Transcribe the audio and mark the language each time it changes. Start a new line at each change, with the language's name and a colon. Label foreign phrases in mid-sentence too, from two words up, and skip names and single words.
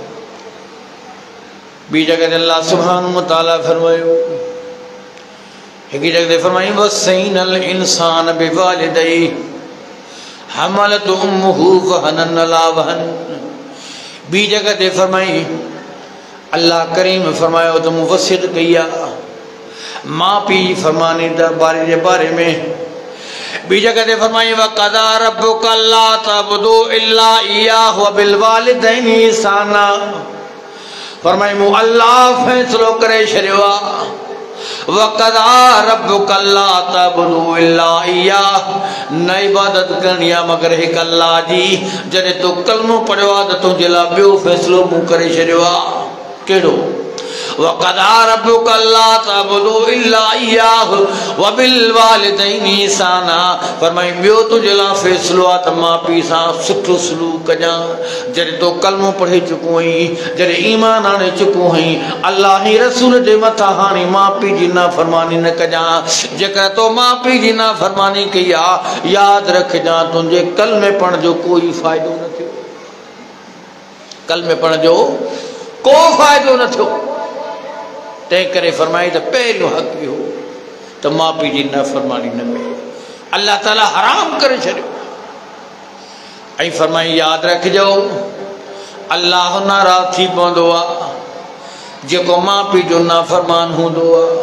Sindhi: ॿी जॻह ते अल्लाह
Arabic: سبحانه و تعالى
Sindhi: फरमायो हिकु जॻह ते फरमाईं
Arabic: ووصينا الإنسان بوالديه حملته أمه وهنا على وهن
Sindhi: ॿी जॻह ते फरमाईं अल्लाह करीम फरमायो त मूं वसियत कई आहे मां पीउ फरमानी बारे जे बारे में ॿी जॻह ते फरमाईं
Arabic: وقضى ربك ألا تعبدوا إلا إياه وبالوالدين إحسانا
Sindhi: फरमाईं मूं अल्लाह फ़ैसिलो करे छॾियो आहे
Arabic: وقضى ربك ألا تعبدوا إلا إياه
Sindhi: न इबादत करणी आहे मगर हिकु अल्लाह जी जॾहिं तूं कलमो पढ़ियो आहे त तुंहिंजे लाइ ॿियो फ़ैसिलो मूं करे छॾियो आहे कहिड़ो
Arabic: وقضى ربك ألا تعبدوا إلا إياه وبالوالدين إحسانا
Sindhi: फरमाईं ॿियो तुंहिंजे लाइ फ़ैसिलो आहे त माउ पीउ सां सुठो सलूक कजां जॾहिं तो कलमो पढ़े चुको आहीं जॾहिं ईमान आणे चुको आहीं अल्लाह जी रसूल जे मथां हाणे माउ पीउ जी नाफ़रमानी न कजां जेकर तो माउ पीउ जी नाफ़रमानी कई आहे यादि रखजां तुंहिंजे कलमे पढ़ण जो कोई फ़ाइदो न थियो कलमे पढ़ण जो को फ़ाइदो न थियो तंहिं करे फरमाई त पहिरियों हक़ इहो त माउ पीउ जी नाफ़रमानी न कयो अल्लाह ताला हराम करे छॾियो ऐं फरमाई यादि रखिजो अल्लाह नाराज़ थी पवंदो आहे जेको माउ पीउ जो नाफ़रमान हूंदो आहे।